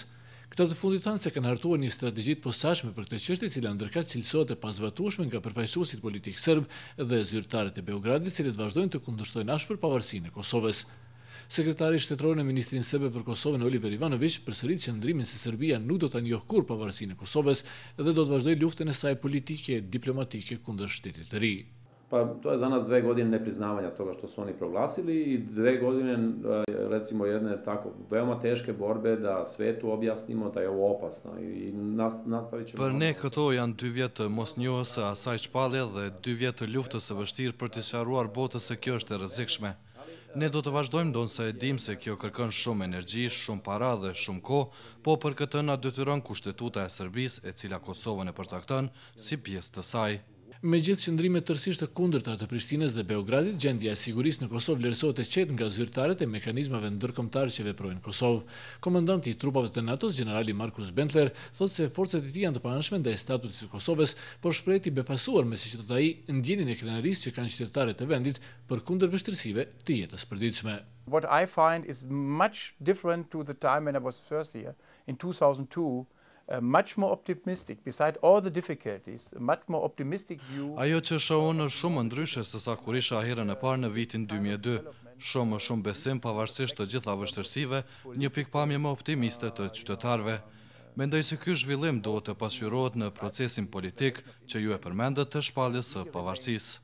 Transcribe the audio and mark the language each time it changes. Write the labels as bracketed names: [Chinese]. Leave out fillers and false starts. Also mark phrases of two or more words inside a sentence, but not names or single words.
[Albanian] Këta të fundit thanë se kanë hartuar një strategji të posaçme për këtë çështje, e cila ndërkaq cilësohet e pazbatueshme nga përfaqësuesit politik serb dhe zyrtarët e Beogradit, të cilët vazhdojnë të kundërshtojnë ashpër pavarësinë e Kosovës. Sekretari shtetëror në Ministrinë serbe për Kosovën Oliver Ivanović përsërit qëndrimin se Serbia nuk do ta njohë kurrë pavarësinë e Kosovës dhe do të vazhdojë luftën e saj politike e diplomatike kundër shtetit të ri. [Serbian] Pa to je za nas 2 godine nepriznavanja toga što su oni proglasili i 2 godine recimo jedne tako veoma teške borbe da svetu objasnimo da je ovo opasno i nastavit ćemo. [Albanian] Për ne këto janë 2 vjet të mosnjohjes së asaj shpallje dhe 2 vjet të luftës së vështirë për të sqaruar botës se kjo është e rrezikshme. Ne do të vazhdojmë ndonse e dim se kjo kërkon shumë energji, shumë para dhe shumë kohë, po për këtë na detyron kushtetuta e Serbisë, e cila Kosovën e përcakton si pjesë të saj. Megjithëse qëndrimet tërësisht të kundërta të Prishtinës dhe Beogradit, gjendja e sigurisë në Kosovë vlerësohet e qetë nga zyrtarët e mekanizmave ndërkombëtar që veprojnë në Kosovë. Komandanti i trupave të NATO-s, generali Markus Bentler, thotë se forcat e tij janë të paanshme ndaj statutit të Kosovës, por shpreh i befasuar me siç thotë ai ndjenjen e krenarisë që kanë qytetarët e vendit përkundër vështirësive të jetës përditshme. [English] What I find is much different to the time when I was first here in 2002. Much more optimistic, beside all the difficulties, a much more optimistic view. [Albanian] Ajo që shoh unë është shumë ndryshe se sa kur isha herën e parë në vitin 2002. Shumë besim pavarësisht të gjitha vështirësive, një pikpamje më optimiste të qytetarëve. Mendoj se ky zhvillim duhet të pasqyrohet në procesin politik që ju e përmendët të shpalljes së pavarësisë.